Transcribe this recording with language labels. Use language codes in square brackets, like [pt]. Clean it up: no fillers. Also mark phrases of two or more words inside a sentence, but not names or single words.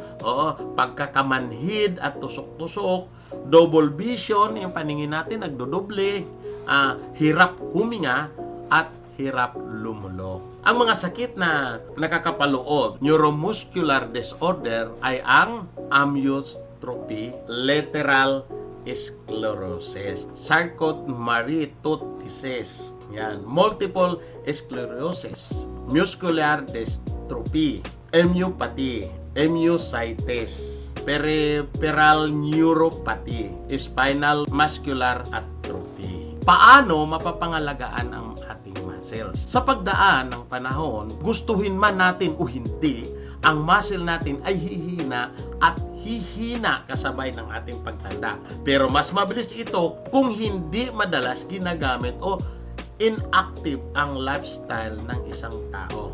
[tl] Oo, pagkakamanhid at tusok-tusok, [en] double vision, [tl] yung paningin natin nagdodoble, hirap huminga, at hirap lumulok. Ang mga sakit na nakakapaloob, [en] neuromuscular disorder, [tl] ay ang amyotrophy, [en] lateral sclerosis, Charcot-Marie Tooth disease, yan, multiple sclerosis, muscular dystrophy, myopathy, myositis, peripheral neuropathy, spinal muscular atrophy. [tl] Paano mapapangalagaan ang ating muscles? Sa pagdaan ng panahon, gustuhin man natin o hindi, ang muscle natin ay hihina at hihina kasabay ng ating pagtanda. Pero mas mabilis ito kung hindi madalas ginagamit o inactive ang lifestyle ng isang tao.